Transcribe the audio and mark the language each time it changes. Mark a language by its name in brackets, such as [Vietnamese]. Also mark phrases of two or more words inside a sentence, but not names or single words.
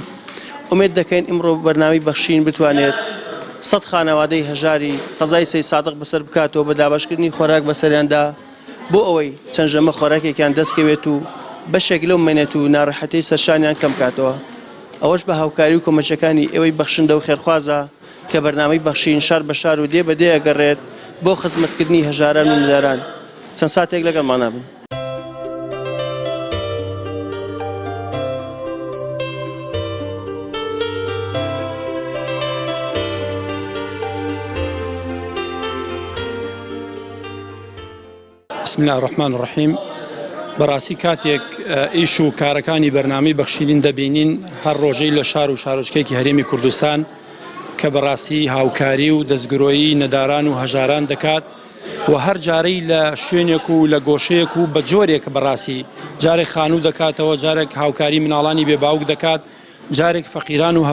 [Central Kurdish] ئومێد دەکەین ئەمڕۆ بەرنامەی بەخشین بتوانێت 100 خانەوادەی هەژاری قەزای سەی سادق بەسەر بکاتەوە بە دابەشکردنی خۆراک بەسەریاندا بۆ ئەوەی چەند ژەمە خۆراکێکیان دەستکەوێت و بەشێک لەو مەینەت و ناڕەحەتی سەرشانیان کەم بکاتەوە. ئەوەش بە هاوکاری و کۆمەچەکانی ئێوەی بەخشندە و خێرخوازە کە بەرنامەی بەخشین شار بە شار و دێ بەدێ ئەگەڕێت بۆ خزمەتکردنی هەژاران و نەداران. چەند ساتێک لەگەڵمان بن. [Arabic] بسم الله الرحمن الرحیم. [Central Kurdish] بەڕاستی کاتێک ئیش و کارەکانی بەرنامەی بەخشین دەبینین هەر ڕۆژەی لە شار و شارۆچکەیەکی هەرێمی کوردستان کە بەڕاستی هاوکاری و دەستگرۆیی نەداران و هەژاران دەکات و هەر جارەی لە شوێنێک و لە گۆشەیەک و بە جۆرێک بەڕاستی جارێک خانوو دەکاتەوە، جارێک هاوکاری مناڵانی بێباوک دەکات، جارێک فەقیران و